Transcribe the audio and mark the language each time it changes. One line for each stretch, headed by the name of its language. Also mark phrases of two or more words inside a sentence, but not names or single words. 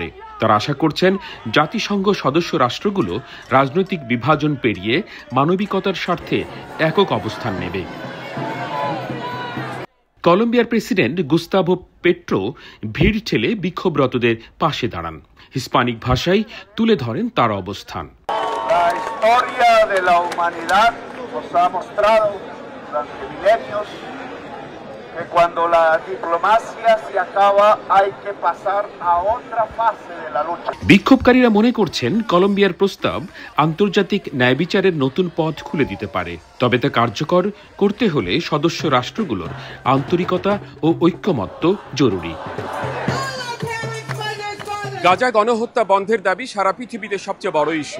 Bangla: তারা আশা করছেন জাতিসংঘ সদস্য রাষ্ট্রগুলো রাজনৈতিক বিভাজন পেরিয়ে মানবিকতার স্বার্থে একক অবস্থান নেবে। কলম্বিয়ার প্রেসিডেন্ট গুস্তাভো পেট্রো ভিড় ঠেলে বিক্ষোভরতদের পাশে দাঁড়ান। হিস্পানিক ভাষায় তুলে ধরেন তার অবস্থান।
Spanish: Nos ha mostrado durante milenios que cuando la diplomacia se acaba hay que pasar a otra fase de la lucha.
Bangla: বিক্ষোভকারীরা মনে করছেন কলম্বিয়ার প্রস্তাব আন্তর্জাতিক ন্যায় বিচারের নতুন পথ খুলে দিতে পারে। তবে তা কার্যকর করতে হলে সদস্য রাষ্ট্রগুলোর আন্তরিকতা ও ঐক্যমত্য জরুরি। গাজা গণহত্যা বন্ধের দাবি সারা পৃথিবীতে সবচেয়ে বড় ইস্যু।